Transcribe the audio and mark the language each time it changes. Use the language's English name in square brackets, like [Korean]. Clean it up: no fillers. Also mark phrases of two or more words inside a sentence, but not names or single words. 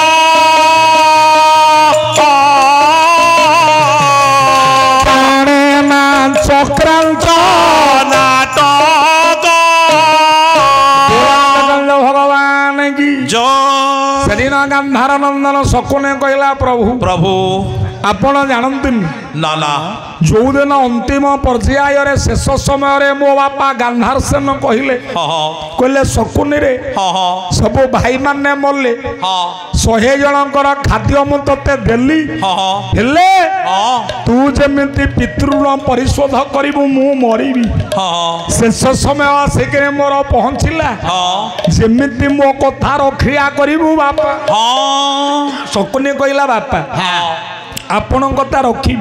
[Bangla] জানে না চক্রান্ত নাটক ভগবান কি জয় সেদিন গান্ধার নন্দন শকুনে কহিলা প্রভু প্রভু [Odia] ଆପଣ ଜାଣନ୍ତିନି [Bangla] না না [Odia] ଯୋଉଦିନ ଅନ୍ତିମ ପର୍ଯ୍ୟାୟରେ ଶେଷ ସମୟରେ ମୋ ବାପା ଗାନ୍ଧାରସେନ କହିଲେ କହିଲେ ଶକୁନିରେ ସବୁ ଭାଇମାନେ ମଲେ 100 ଜଣଙ୍କର ଖାଦ୍ୟ ମୁଁ ତତେ ଦେଲି ହେଲେ ତୁ ଯେମିତି ପିତୃଋଣ ପରିଶୋଧ କରିବୁ ମୁଁ ମରିବି ଶେଷ ସମୟ ଆସିକରି ମୋର ପହଞ୍ଚିଲା ଯେମିତି ମୋ କଥା ରକ୍ଷା କରିବୁ ବାପା ଶକୁନି କହିଲା ବାପା ଆପଣଙ୍କ କଥା ରଖିବି